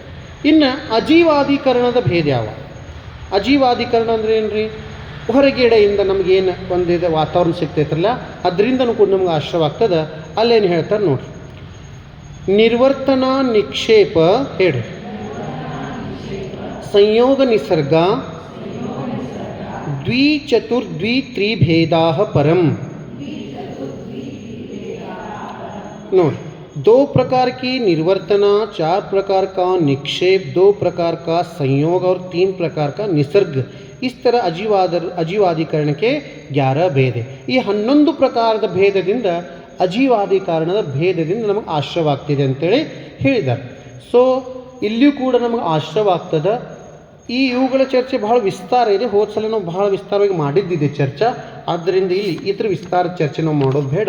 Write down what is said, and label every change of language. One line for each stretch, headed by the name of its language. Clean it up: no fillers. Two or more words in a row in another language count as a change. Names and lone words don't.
Kannada: ಇನ್ನು ಅಜೀವಾಧಿಕರಣದ ಭೇದ ಯಾವ? ಅಜೀವಾಧಿಕರಣ ಅಂದರೆ ಏನು ರೀ? ಹೊರಗಡೆಯಿಂದ ನಮಗೇನು ಒಂದಿದೆ ವಾತಾವರಣ ಸಿಗ್ತೈತ್ರಲ್ಲ, ಅದರಿಂದನೂ ಕೂಡ ನಮ್ಗೆ ಆಶ್ರವಾಗ್ತದೆ. ಅಲ್ಲೇನು ಹೇಳ್ತಾರೆ ನೋಡ್ರಿ. ನಿರ್ವರ್ತನಾ ನಿಕ್ಷೇಪ ಹೇಳ್ರಿ.
Sanskrit: ಸಂಯೋಗ ನಿಸರ್ಗ द्विचतुर्द्वित्रिभेदा परम.
Hindi: नोट 2 प्रकार की निर्वर्तना, 4 प्रकार का निक्षेप, 2 प्रकार का संयोग और 3 प्रकार का निसर्ग. इस तरह ಅಜೀವಾಧಿಕರಣ के 11 ಭೇದ.
Kannada: ಈ 11 ಪ್ರಕಾರದ ಭೇದದಿಂದ ಅಜೀವಾಧಿಕರಣದ ಭೇದದಿಂದ ನಮಗೆ ಆಶ್ರವಾಗ್ತಿದೆ ಅಂತೇಳಿ ಹೇಳಿದ್ದಾರೆ. ಸೊ ಇಲ್ಲಿಯೂ ಕೂಡ ನಮಗೆ ಆಶ್ರವಾಗ್ತದೆ. ಇವುಗಳ ಚರ್ಚೆ ಬಹಳ ವಿಸ್ತಾರ ಇದೆ. ಹೋದ ಸಲ ನಾವು ಬಹಳ ವಿಸ್ತಾರವಾಗಿ ಮಾಡಿದ್ದಿದೆ ಚರ್ಚೆ. ಆದ್ದರಿಂದ ಇಲ್ಲಿ ಇತರ ವಿಸ್ತಾರ ಚರ್ಚೆ ನಾವು ಮಾಡೋದು ಬೇಡ.